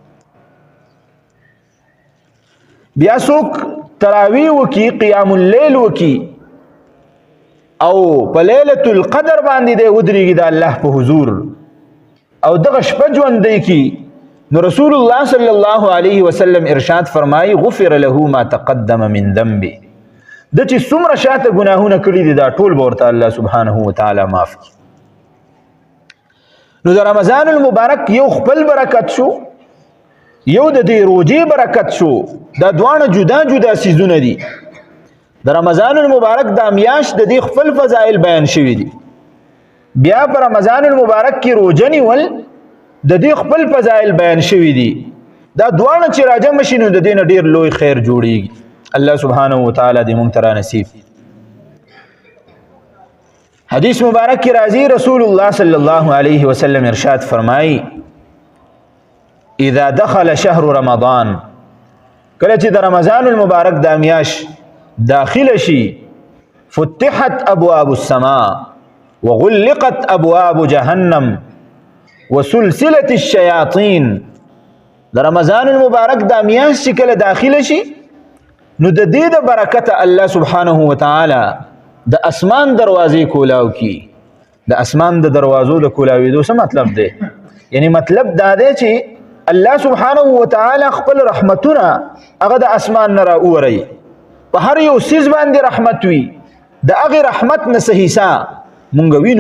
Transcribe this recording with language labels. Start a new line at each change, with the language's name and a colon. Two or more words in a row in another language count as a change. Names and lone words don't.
Pashto: بیا څوک تراویح وکي،
Arabic: قیام اللیل
Pashto: وکي او په لیلة القدر باندې دی ودرېږي د الله په حضور او دغه شپه ژوندی کي، نو رسول الله
Arabic: صلی الله علیه وسلم
Pashto: ارشاد فرمایي
Arabic: غفر له ما تقدم من ذنبه،
Pashto: د چې څومره شاته ګناهونه کړي دي دا ټول به ورته الله
Arabic: سبحانه وتعالی
Pashto: معاف کړي. نو د رمضان المبارک یو خپل برکت شو، یو د دې روجې برکت شو. دا دواړه جدا جدا سیزونه دي. د رمضان المبارک دا میاشت د دې خپل فضائل بیان شوي دي، بیا په رمضان المبارک کې روجه نیول د دې خپل فضائل بیان شوي دي. دا دواړه چې راجمع شي نو د دې نه ډېر لوی خیر جوړیږي. الله
Arabic: سبحانه وتعالی
Pashto: دې موږ ته رانصیب. حدیث مبارک کې راځي رسول الله
Arabic: صلی الله علیه وسلم
Pashto: ارشاد فرمایي
Arabic: اذا دخل شهر رمضان،
Pashto: کله چې د رمضان المبارک دا میاشت داخل شي
Arabic: فتحت ابواب السماء وغلقت ابواب جهنم وسلسلة الشياطين.
Pashto: د رمضان المبارک دا میاشت چې کله داخل شي نو د دې د برکت الله
Arabic: سبحانه وتعالی
Pashto: د اسمان دروازې کولاو کی. د اسمان د دروازو د کولاوېدو څه مطلب دی؟ یعنی مطلب دا دی چې الله
Arabic: سبحانه وتعالی
Pashto: خپل رحمتونه هغه د اسمان نه راووري، په هر یو سیز باندې رحمت وي، د هغې رحمت نه څه حصه مونږ وینو.